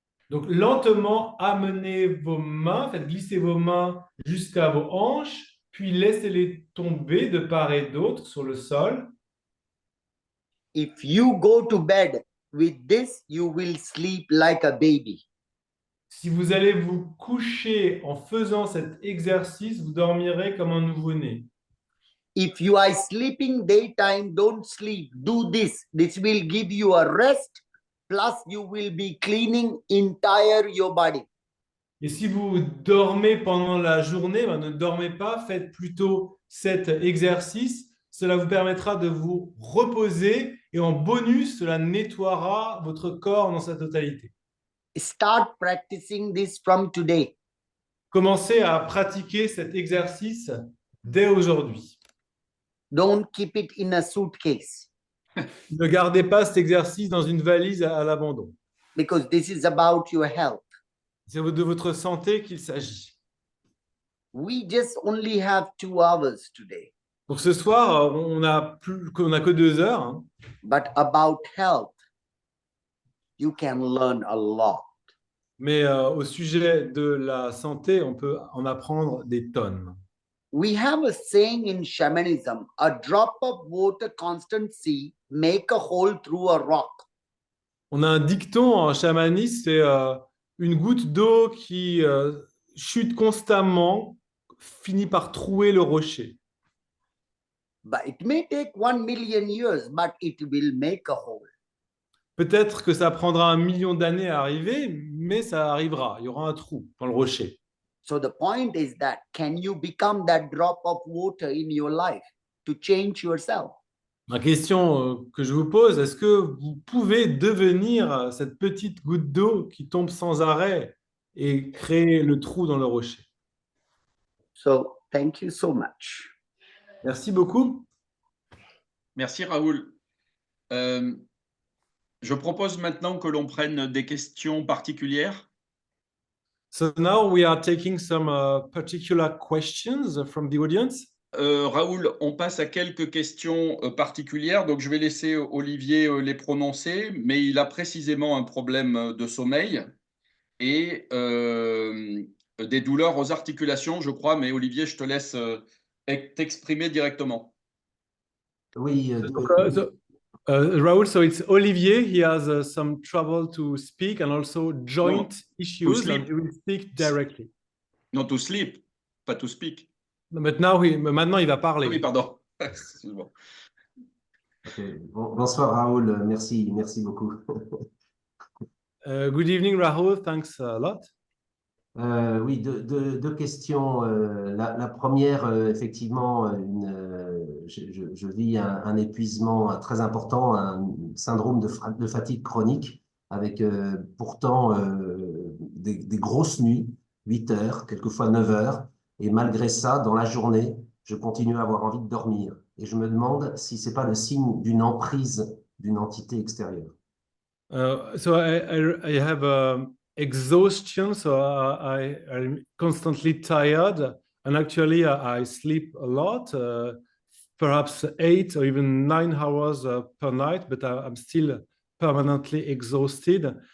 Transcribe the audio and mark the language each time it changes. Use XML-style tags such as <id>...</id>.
<fr>Donc, lentement, amenez vos mains, faites glisser vos mains jusqu'à vos hanches, puis laissez-les tomber de part et d'autre sur le sol.</fr> <en>if you go to bed with this, you will sleep like a baby.</en> <fr>Si vous allez vous coucher en faisant cet exercice, vous dormirez comme un nouveau-né.</fr> <en>If you are sleeping daytime, don't sleep. Do this. This will give you a rest. Plus, you will be cleaning entire your body.</en> <fr>Et si vous dormez pendant la journée, ne dormez pas, faites plutôt cet exercice. Cela vous permettra de vous reposer et en bonus, cela nettoiera votre corps dans sa totalité.</fr> <en>Start practicing this from today.</en> <fr>Commencez à pratiquer cet exercice dès aujourd'hui.</fr> <en>Don't keep it in a suitcase.</en> <fr>Ne gardez pas cet exercice dans une valise à l'abandon.</fr> <en>Because this is about your health.</en> <fr>C'est de votre santé qu'il s'agit.</fr> <en>We just only have 2 hours today.</en> <fr>Pour ce soir, on n'a que 2 heures. Hein.</fr> <en>But about health, you can learn a lot.</en> <fr>Mais au sujet de la santé, on peut en apprendre des tonnes.</fr> <en>We have a saying in shamanism, a drop of water constancy make a hole through a rock.</en> <fr>On a un dicton en chamanisme, c'est une goutte d'eau qui chute constamment, finit par trouer le rocher.</fr> <en>But it may take 1 million years, but it will make a hole.</en> <fr>Peut-être que ça prendra 1 million d'années à arriver, mais ça arrivera. Il y aura un trou dans le rocher.</fr> <en>So the point is that can you become that drop of water in your life to change yourself?</en> <fr>Ma question que je vous pose, est-ce que vous pouvez devenir cette petite goutte d'eau qui tombe sans arrêt et créer le trou dans le rocher?</fr> <en>So thank you so much.</en> <fr>Merci beaucoup. Merci Raoul. Je propose maintenant que l'on prenne des questions particulières.</fr> <en>So now we are taking some particular questions from the audience.</en> <fr>Raoul, on passe à quelques questions particulières, donc je vais laisser Olivier les prononcer, mais il a précisément un problème de sommeil et des douleurs aux articulations, je crois, mais Olivier, je te laisse t'exprimer directement. Oui.</fr> <en>Raoul, so it's Olivier. He has some trouble to speak and also joint issues, and he will speak directly.</en> <fr>Non,</fr> <en>to sleep,</en> <fr>pas</fr> <en>to speak.</en> <fr>Maintenant, il va parler. Oui, pardon. Excuse-moi.</fr> <en>Okay.</en> <fr>Bonsoir Raoul, merci beaucoup.</fr> <en>Good evening, Rahul. Thanks a lot.</en> <fr>Oui, deux questions. La première, effectivement, je vis un épuisement très important, un syndrome de fatigue chronique, avec pourtant des grosses nuits, 8 heures, quelquefois 9 heures. Et malgré ça, dans la journée, je continue à avoir envie de dormir. Et je me demande si ce n'est pas le signe d'une emprise d'une entité extérieure.</fr> <en>So I have exhaustion, so I'm constantly tired, and actually I sleep a lot, perhaps 8 or even 9 hours per night, but I'm still permanently exhausted.</en>